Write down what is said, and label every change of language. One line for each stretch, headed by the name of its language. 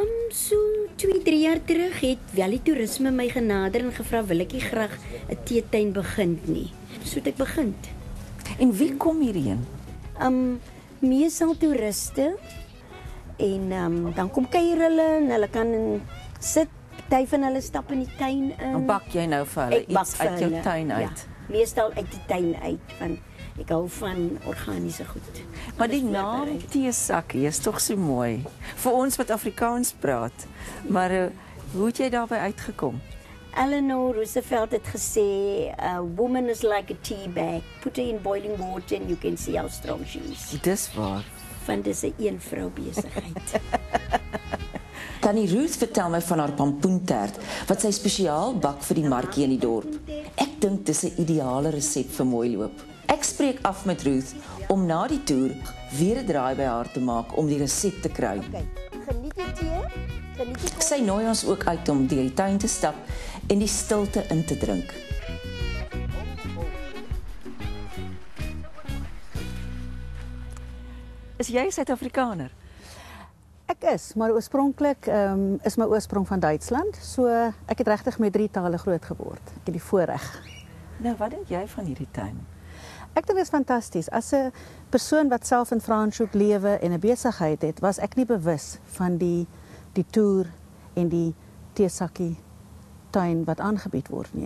Afrikaans: So 2-3 jaar terug het Valley Toerisme my genader en gevra wil ek nie graag 'n teetuin begin nie. So het ek begin. En wie kom hierheen? Meestal toeriste. En dan kom kuier hulle en hulle kan sit, party van hulle stap in die tuin in. Dan bak jy nou vir hulle iets uit jou tuin uit? Ja, meestal uit die tuin uit, want ek hou van organiese goed. Maar die naam Teesakkie is tog so mooi, vir ons wat Afrikaans praat. Maar hoe het jy daarbey uitgekom?
English: Eleanor Roosevelt
Afrikaans: het gesê,
English: a woman is like a tea bag. Put her in boiling water and you can see how strong she is.
Afrikaans: Dis waar. Want dis 'n een-vrou besigheid. Tannie Ruth vertel my van haar pampoentert wat sy spesiaal bak vir die markie in die dorp. Ek dink dis 'n ideale resep vir mooi loop. Ek spreek af met Ruth om na die toer weer 'n draai by haar te maak om die resep te kry. Okay. Geniet die tee. Geniet die Sy nooi ons ook uit om deur die tuin te stap en die stilte in te drink. Is jy Suid-Afrikaner? Ek is, maar oorspronklik is my oorsprong van Duitsland. So ek het regtig met 3 tale groot geword. Ek het die voorreg. Nou, wat dink jy van hierdie tuin? Ek dink dit is fantasties. As 'n persoon wat self in Franschhoek lewe en 'n besigheid het, was ek nie bewus van die toer en die Teesakkie tuin wat aangebied word nie.